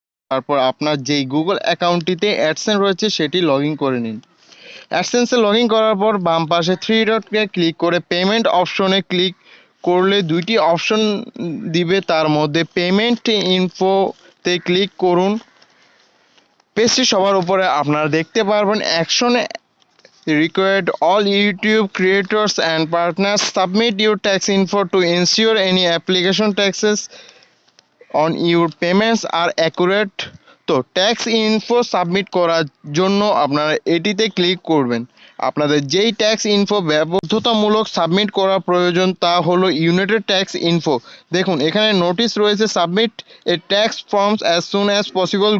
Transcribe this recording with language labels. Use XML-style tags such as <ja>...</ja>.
<bn>তারপর আপনার যেই গুগল অ্যাকাউন্টটিতে অ্যাডসেন্স রয়েছে সেটি লগ ইন করে নিন। অ্যাডসেন্সে লগ ইন করার পর বাম পাশে থ্রি ডটকে ক্লিক করে পেমেন্ট অপশনে ক্লিক করলে দুইটি অপশন দিবে, তার মধ্যে পেমেন্ট ইনফোতে ক্লিক করুন। পেজটি সবার উপরে আপনারা দেখতে পারবেন অ্যাকশনে</bn> <en>required all YouTube creators and partners submit your tax info to ensure any application taxes on your payments are accurate.</en> <bn>তো ট্যাক্স ইনফো সাবমিট করার জন্য আপনারা এটিতে ক্লিক করবেন। আপনাদের যেই ট্যাক্স ইনফো বাধ্যতামূলক সাবমিট করা প্রয়োজন তা হলো ইউনাইটেড ট্যাক্স ইনফো। দেখুন এখানে নোটিশ রয়েছে,</bn> <en>Submit a tax forms as soon as possible.</en>